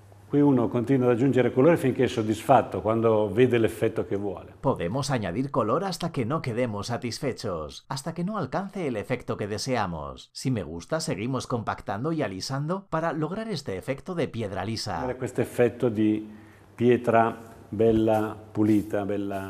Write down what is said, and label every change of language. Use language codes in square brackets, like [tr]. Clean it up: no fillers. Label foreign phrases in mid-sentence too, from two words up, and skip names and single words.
[it] Qui uno continua ad aggiungere colore finché è soddisfatto, quando vede l'effetto che vuole. [es] Podemos añadir color hasta que no quedemos satisfechos, hasta que no alcance el efecto que deseamos. Si me gusta, seguimos compactando y alisando para lograr este efecto de piedra lisa. [it] Questo effetto di pietra bella pulita, bella...